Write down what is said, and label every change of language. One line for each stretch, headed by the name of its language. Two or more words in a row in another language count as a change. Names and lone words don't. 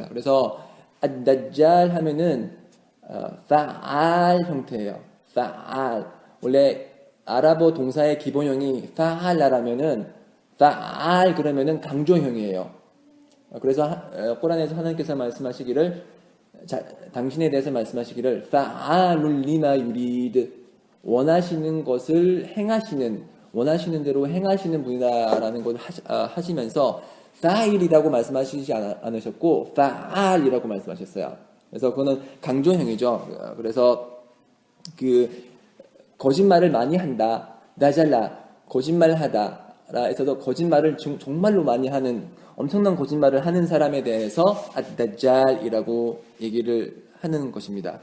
Korean: 그래서 ad-dajjal 하면은 fa'al 형태예요. fa'al 원래 아랍어 동사의 기본형이 fa'al라면은 fa'al 그러면은 강조형이에요. 그래서 꾸란에서 하나님께서 말씀하시기를 당신에 대해서 말씀하시기를
Arabic: فعال لما يريد
Korean: 원하시는 것을 행하시는 원하시는 대로 행하시는 분이다라는 것을 하시면서 fa'il이라고 말씀하시지 않으셨고 fa'al이라고 말씀하셨어요. 그래서 그거는 강조형이죠. 그래서 그 거짓말을 많이 한다, 다잘라 거짓말하다라에서도 거짓말을 정말로 많이 하는 엄청난 거짓말을 하는 사람에 대해서 ad-dajjal이라고 얘기를 하는 것입니다.